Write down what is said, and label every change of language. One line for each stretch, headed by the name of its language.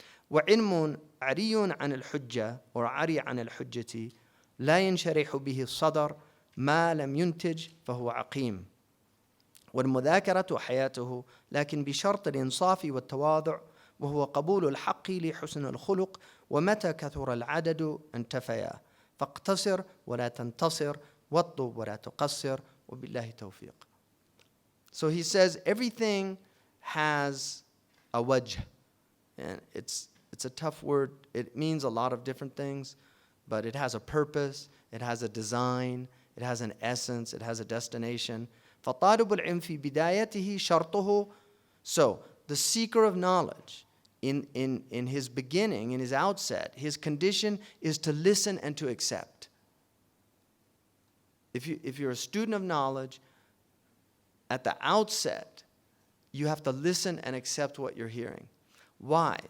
Arabic: وعلم عري عن الحجة
English: or
Arabic: عري عن الحجة لا ينشرح به الصدر ما لم ينتج فهو عقيم والمذاكرة حياته لكن بشرط الإنصاف والتواضع وهو قبول الحق لحسن الخلق ومتى كثر العدد انتفيا فاقتصر ولا تنتصر واطلب ولا تقصر وبالله توفيق.
English: So he says everything has a wajh, and it's a tough word. It means a lot of different things, but it has a purpose, it has a design, it has an essence, it has a destination.
Arabic: فطالب العلم في بدايته شرطه.
English: So the seeker of knowledge in his beginning, in his outset, his condition is to listen and to accept. If you're a student of knowledge, at the outset, you have to listen and accept what you're hearing. Why?